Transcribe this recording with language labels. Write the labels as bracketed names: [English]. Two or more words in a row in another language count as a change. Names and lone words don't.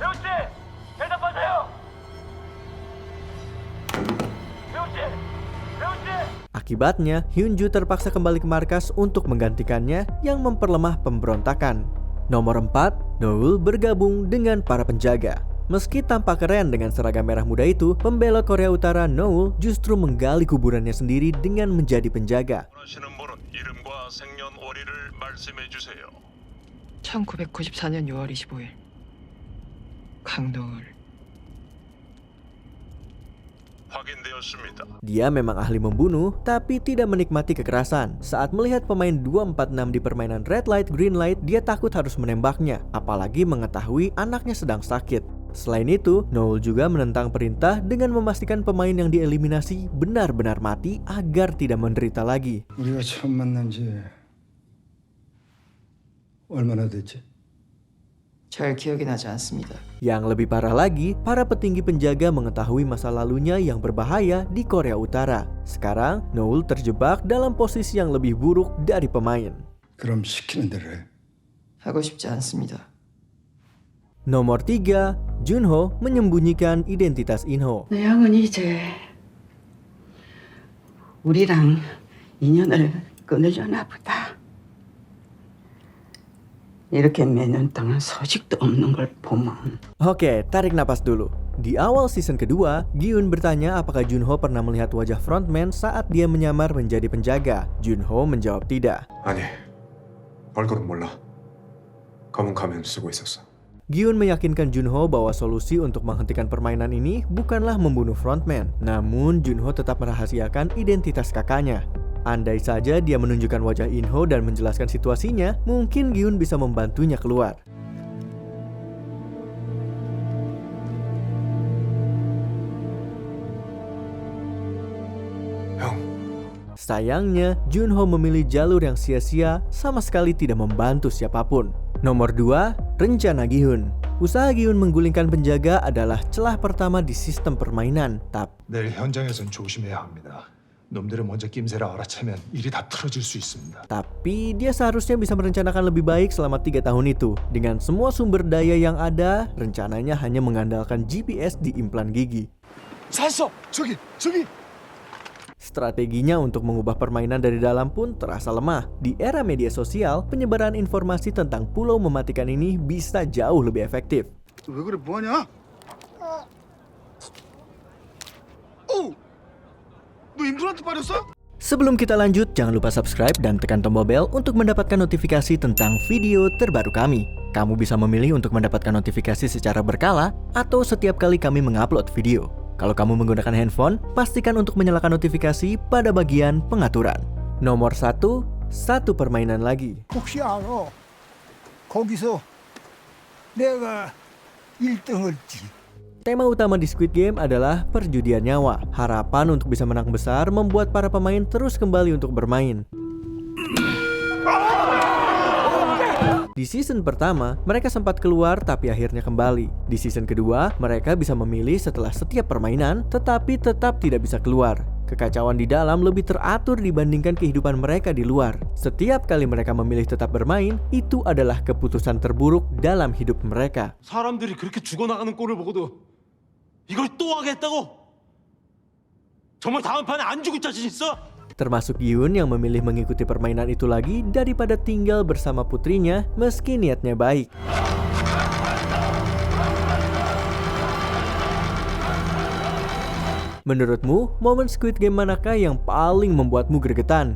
[Indonesian] Akibatnya, Hyunju terpaksa kembali ke markas untuk menggantikannya yang memperlemah pemberontakan. Nomor 4, Noel bergabung dengan para penjaga. Meski tampak keren dengan seragam merah muda itu, pembelot Korea Utara Noel justru menggali kuburannya sendiri dengan menjadi penjaga. [Korean] 1994년 6월 25일 강노을. [Indonesian] Dia memang ahli membunuh, tapi tidak menikmati kekerasan. Saat melihat pemain 246 di permainan Red Light Green Light, dia takut harus menembaknya, apalagi mengetahui anaknya sedang sakit. Selain itu, Noel juga menentang perintah dengan memastikan pemain yang dieliminasi benar-benar mati agar tidak menderita lagi. [Korean] 우리가 처음 만난 지 얼마나 됐지? 잘 기억이 나지 않습니다. [Indonesian] Yang lebih parah lagi, para petinggi penjaga mengetahui masa lalunya yang berbahaya di Korea Utara. Sekarang, Noel terjebak dalam posisi yang lebih buruk dari pemain. [Korean] 그럼 시키는 대로 해. 하고 싶지 않습니다. [Indonesian] Nomor 3, Junho menyembunyikan identitas Inho. [Korean] 내 형은 이제 우리랑 인연을 끊으려나 보다. 이렇게 몇 년 동안 소식도 없는 걸 보면. [Indonesian] Oke, tarik napas dulu. Di awal season kedua, Gyun bertanya apakah Junho pernah melihat wajah frontman saat dia menyamar menjadi penjaga. Junho menjawab tidak. [Korean] 아니, 얼굴은 몰라. 검은 가면 쓰고 있었어. [Indonesian] Gyun meyakinkan Junho bahwa solusi untuk menghentikan permainan ini bukanlah membunuh frontman. Namun Junho tetap merahasiakan identitas kakaknya. Andai saja dia menunjukkan wajah Inho dan menjelaskan situasinya, mungkin Gyun bisa membantunya keluar. Sayangnya, Junho memilih jalur yang sia-sia, sama sekali tidak membantu siapapun. Nomor 2, rencana Gi-hun. Usaha Gi-hun menggulingkan penjaga adalah celah pertama di sistem permainan. [Korean] 내일 현장에선 조심해야 합니다. 놈들은 먼저 낌새를 알아채면 일이 다 틀어질 수 있습니다. [Indonesian] Tapi dia seharusnya bisa merencanakan lebih baik selama 3 tahun itu. Dengan semua sumber daya yang ada, rencananya hanya mengandalkan GPS di implan gigi. [Korean] 샀어! 저기! [Indonesian] Strateginya untuk mengubah permainan dari dalam pun terasa lemah. Di era media sosial, penyebaran informasi tentang pulau mematikan ini bisa jauh lebih efektif. [Korean] 왜 그래 뭐하냐? 오! 사람한테 빠졌어? [Indonesian] Sebelum kita lanjut, jangan lupa subscribe dan tekan tombol bel untuk mendapatkan notifikasi tentang video terbaru kami. Kamu bisa memilih untuk mendapatkan notifikasi secara berkala atau setiap kali kami mengupload video. Kalau kamu menggunakan handphone, pastikan untuk menyalakan notifikasi pada bagian pengaturan. Nomor 1, satu permainan lagi. [Korean] 혹시 알아? 거기서 내가 1등을지. [Indonesian] Tema utama di Squid Game adalah perjudian nyawa. Harapan untuk bisa menang besar membuat para pemain terus kembali untuk bermain. Di season pertama, mereka sempat keluar tapi akhirnya kembali. Di season kedua, mereka bisa memilih setelah setiap permainan, tetapi tetap tidak bisa keluar. Kekacauan di dalam lebih teratur dibandingkan kehidupan mereka di luar. Setiap kali mereka memilih tetap bermain, itu adalah keputusan terburuk dalam hidup mereka. [Korean] 사람들이 그렇게 죽어나가는 꼴을 보고도 이걸 또 하겠다고? 정말 다음 판에 안 죽을 자신 있어? [Indonesian] Termasuk Yoon yang memilih mengikuti permainan itu lagi daripada tinggal bersama putrinya meski niatnya baik. Menurutmu, momen Squid Game manakah yang paling membuatmu gregetan?